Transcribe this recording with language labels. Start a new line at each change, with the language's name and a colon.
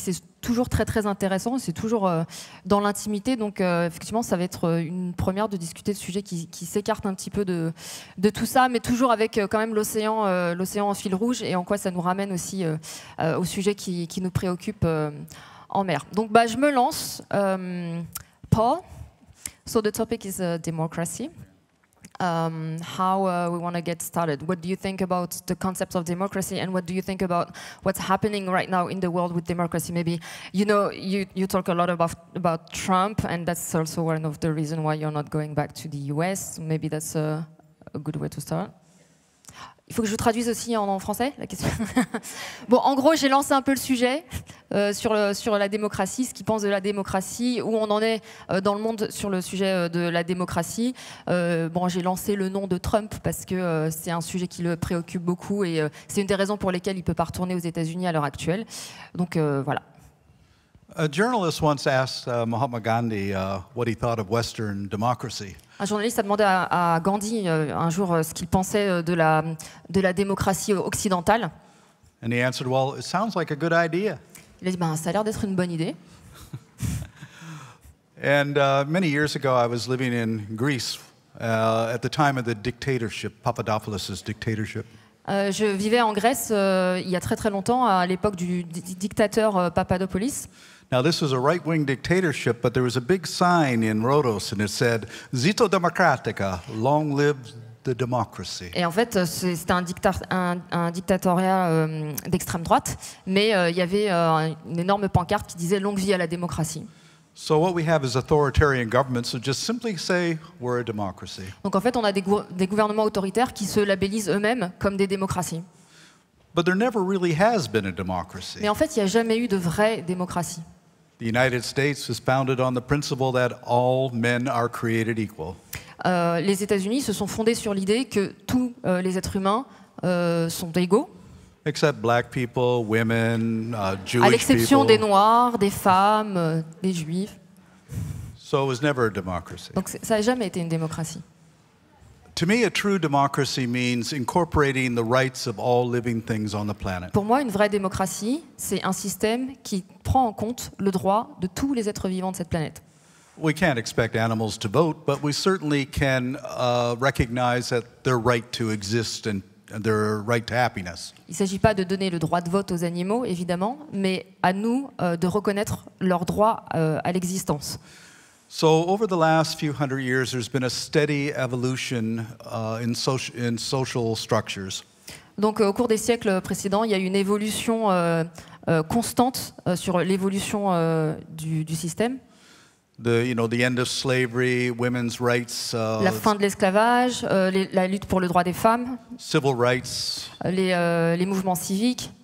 French: C'est toujours très très intéressant, c'est toujours dans l'intimité, donc effectivement ça va être une première de discuter de sujets qui s'écartent un petit peu de tout ça, mais toujours avec quand même l'océan en fil rouge, et en quoi ça nous ramène aussi au sujet qui nous préoccupe en mer. Donc je me lance.
English: Paul, so the topic is democracy. How we want to get started. What do you think about the concept of democracy, and what do you think about what's happening right now in the world with democracy? Maybe, you talk a lot about Trump, and that's also one of the reasons why you're not going back to the US. Maybe that's a good way to start.
French: Il faut que je traduise aussi en français la question. Bon, en gros, j'ai lancé un peu le sujet sur la démocratie, ce qu'ils pensent de la démocratie, où on en est dans le monde sur le sujet de la démocratie. J'ai lancé le nom de Trump parce que c'est un sujet qui le préoccupe beaucoup, et c'est une des raisons pour lesquelles il ne peut pas retourner aux États-Unis à l'heure actuelle. Donc voilà.
English: A journalist once asked Mahatma Gandhi what he thought of Western democracy.
French: Un journaliste a demandé à Gandhi un jour ce qu'il pensait de la démocratie occidentale.
English: And he answered, "Well, it sounds like a good idea."
French: Il a dit, ça a l'air d'être une bonne idée.
English: And many years ago, I was living in Greece at the time of the dictatorship, Papadopoulos' dictatorship.
French: Je vivais en Grèce il y a très très longtemps, à l'époque du dictateur Papadopoulos.
English: Now, this was a right-wing dictatorship, but there was a big sign in Rhodos, and it said,
Greek: "Zito Demokratika,
English: long live the democracy."
French: Et en fait, c'était un dictatoriat d'extrême droite, mais il y avait une énorme pancarte qui disait « Longue vie à la démocratie ».
English: So what we have is authoritarian governments who just simply say we're a democracy.
French: Donc en fait, on a des gouvernements autoritaires qui se labellisent eux-mêmes comme des démocraties.
English: But there never really has been a democracy.
French: Mais en fait, il n'y a jamais eu de vraie démocratie.
English: The United States was founded on the principle that all men are created equal.
French: Les États-Unis se sont fondés sur l'idée que tous les êtres humains sont égaux.
English: Except black people, women, Jewish people.
French: À l'exception des Noirs, des femmes, des Juifs.
English: So it was never a democracy.
French: Donc ça n'a jamais été une démocratie.
English: To me, a true democracy means incorporating the rights of all living things on the planet.
French: Pour moi, une vraie démocratie, c'est un système qui prend en compte le droit de tous les êtres vivants de cette planète.
English: We can't expect animals to vote, but we certainly can recognize that their right to exist and their right to happiness.
French: Il ne s'agit pas de donner le droit de vote aux animaux, évidemment, mais à nous de reconnaître leur droit à l'existence.
English: So over the last few hundred years, there's been a steady evolution in social structures.
French: Donc au cours des siècles précédents, il y a eu une évolution constante sur l'évolution du système.
English: The end of slavery, women's rights,
French: la fin de l'esclavage, la lutte pour le droit des femmes,
English: civil rights,
French: les mouvements civiques.